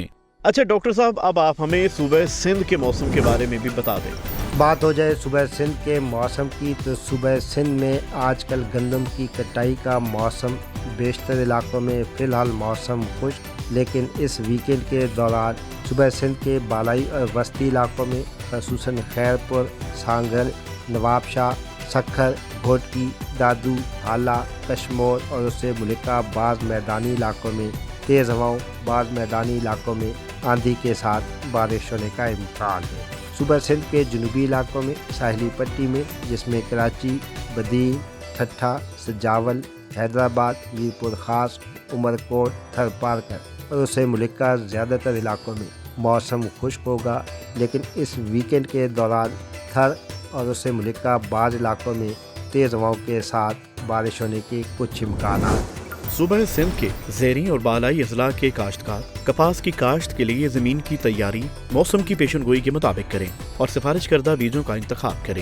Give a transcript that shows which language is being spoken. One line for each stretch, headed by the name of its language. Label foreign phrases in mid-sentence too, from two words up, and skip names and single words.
Urdu: اچھا ڈاکٹر صاحب، اب آپ ہمیں صوبے سندھ کے موسم کے بارے میں بھی بتا دیں. بات ہو جائے صوبے سندھ کے موسم کی، تو صوبے سندھ میں آج کل گندم کی کٹائی کا موسم، بیشتر علاقوں میں فی الحال موسم خشک، لیکن اس ویکینڈ کے دوران صوبے سندھ کے بالائی اور وسطی علاقوں میں خصوصاً خیرپور، سانگل، نوابشاہ، سکھر، گھوٹکی، دادو، ہالا، کشمور اور اس سے ملحقہ بعض میدانی علاقوں میں تیز ہواؤں، بعض میدانی علاقوں میں آندھی کے ساتھ بارش ہونے کا امکان ہے. صوبہ سندھ کے جنوبی علاقوں میں ساحلی پٹی میں، جس میں کراچی، بدین، ٹھٹھہ، سجاول، حیدرآباد، میرپور خاص، عمرکوٹ، تھر پارکر اور اس سے ملحقہ زیادہ تر علاقوں میں موسم خشک ہوگا، لیکن اس ویکینڈ کے دوران تھر اور اس سے ملحقہ بعض علاقوں میں تیز ہواؤں کے ساتھ بارش ہونے کے کچھ امکان ہیں. صوبہ سندھ کے زیریں اور بالائی اضلاع کے کاشتکار کپاس کی کاشت کے لیے زمین کی تیاری موسم کی پیشگوئی کے مطابق کریں اور سفارش کردہ بیجوں کا انتخاب کریں.